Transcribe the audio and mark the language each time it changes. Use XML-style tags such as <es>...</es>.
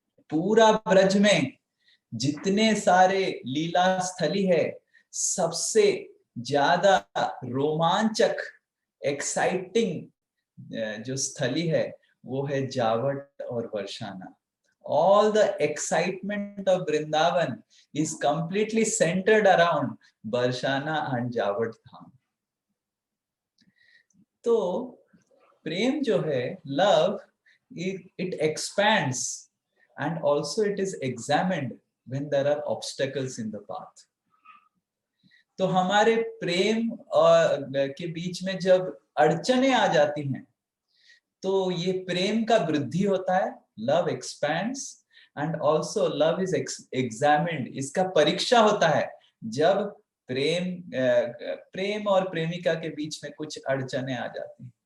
<hi>पूरा ब्रज में जितने सारे लीला स्थली है, सबसे ज्यादा रोमांचक एक्साइटिंग जो स्थली है वो है जावट और Barsana.</hi> <en>All the excitement of Vrindavan is completely centered around Barsana and Javat Dham.</en> <hi>तो प्रेम जो है,</hi> <en>love, it expands and also it is examined when there are obstacles in the path.</en> <hi>तो हमारे प्रेम के बीच में जब अड़चने आ जाती हैं तो ये प्रेम का वृद्धि होता है।</hi> <en>love expands and also love is examined,</en> <hi>इसका परीक्षा होता है जब प्रेम और प्रेमिका के बीच में कुछ अड़चने आ जाती हैं।</hi>